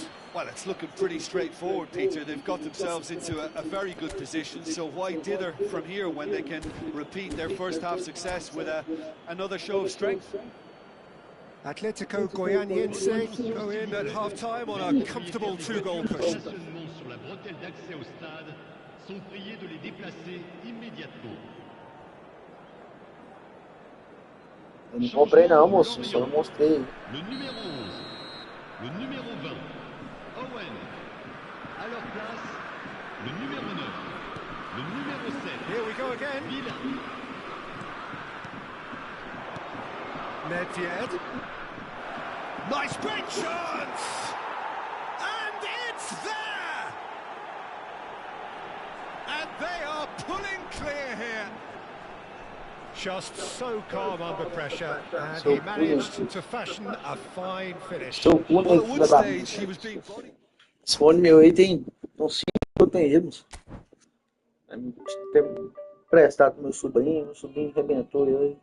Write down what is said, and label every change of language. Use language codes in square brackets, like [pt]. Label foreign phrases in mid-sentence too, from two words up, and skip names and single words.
[en] Well, it's looking pretty straightforward, Peter. They've got themselves into a very good position, so why dither from here when they can repeat their first-half success with another show of strength? Atletico Goianiense go in at half-time on a comfortable 2-goal cushion. [fr] Sur la bretelle d'accès au stade sont priés de les déplacer immédiatement. [pt] Eu não comprei não, moço, só não mostrei. [fr] Le numéro 11, le numéro 20, Owen. À leur place, le numéro 9, le numéro 7. [en] Here we go again. Villa. Nedved. Nice great chance! And it's there! And they are pulling clear here. Just so calm under pressure, and he managed to fashion a fine finish. [pt] Seu cu, [en] Well, [pt] né, [en] at [pt] filha [en] one [pt] da [en] stage he [pt] puta. [en] was being bodied. [pt] Esse fone meu aí tem uns 5 que eu tenho erros. Ter emprestado pro meu sobrinho arrebentou eu.